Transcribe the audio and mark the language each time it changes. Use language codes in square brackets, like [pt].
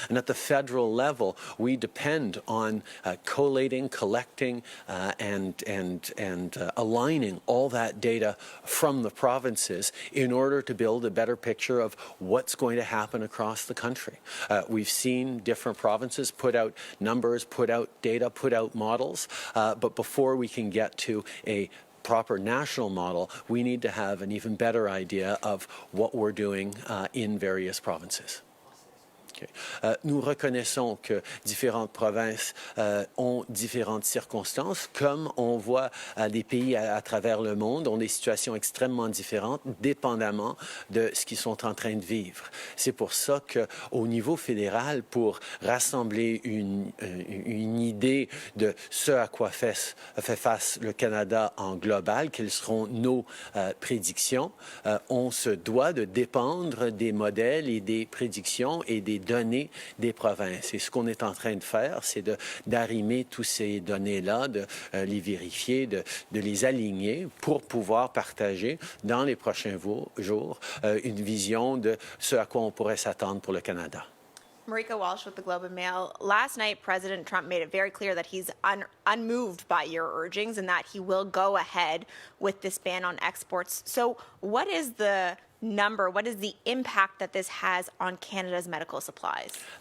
[en] And at the federal level, we depend on collating, collecting, and aligning all that data from the provinces in order to build a better picture of what's going to happen across the country. We've seen different provinces put out numbers, put out data, put out models, but before we can get to a proper national model, we need to have an even better idea of what we're doing in various provinces. Okay. [fr] Nous reconnaissons que différentes provinces ont différentes circonstances, comme on voit des pays à travers le monde ont des situations extrêmement différentes, dépendamment de ce qu'ils sont en train de vivre. C'est pour ça qu'au niveau fédéral, pour rassembler une idée de ce à quoi fait face le Canada en global, quelles seront nos prédictions, on se doit de dépendre des modèles et des prédictions et des données des provinces. Et ce qu'on est en train de faire, c'est d'arrimer tous ces données-là, de les vérifier, de les aligner pour pouvoir partager dans les prochains jours une vision de ce à quoi on pourrait s'attendre pour le Canada. [en] Marika Walsh with the Globe and Mail. Last night, President Trump made it very clear that he's unmoved by your urgings and that he will go ahead with this ban on exports. So what is the number, what is the impact that this has on Canada's medical supplies?